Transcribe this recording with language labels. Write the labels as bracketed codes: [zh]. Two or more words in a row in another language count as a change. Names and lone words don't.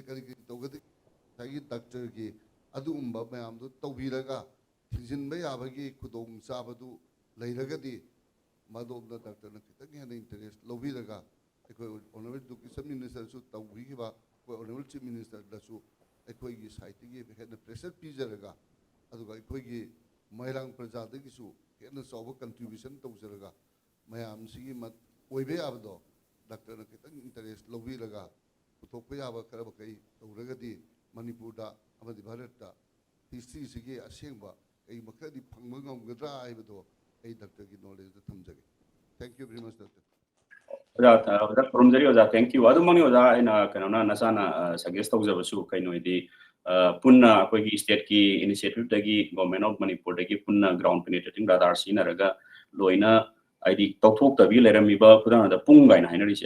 [mni] kari tawgade tagi doctor gi adumba mayam do tawbiraga thinjin ba yabagi khudong sabadu leiragadi madom da doctor na kitang hena interest lobiraga akhoi [en] honorable education minister [mni] su tawbi ba [en] honorable chief minister [mni] da su akhoi gi site gi hena pressure pizaraga aduga akhoi gi Moirang praja da gi su hena sobo contribution tawjaraga mayam sigi mat oibe abdo Dr. na kitang interest lobiraga puthokpa yaba karaba kai tawragadi Manipur da amadi Bharat da history sigi asengba kai makhadi phangma ngamgadra aibado ai Dr. gi knowledge da thamjage. [en] Thank you very much, Dr. Oza, Kurumjari, Oza, thank you. [mni] Adumani Oza ina kanona nasana suggest tawjabasu kaino idi punna akhoi state ki initiative dagi government of Manipur dagi punna [en] ground penetrating radar [mni] sinaraga loina ꯍꯥꯏꯗꯤ ꯇꯧꯊꯣꯛꯇꯕꯤ ꯂꯩꯔꯝꯃꯤꯕ ꯈꯨꯗꯝ ꯄꯨꯡ ꯀꯥꯏꯅ ꯍꯥꯏꯅꯔꯤꯁꯦ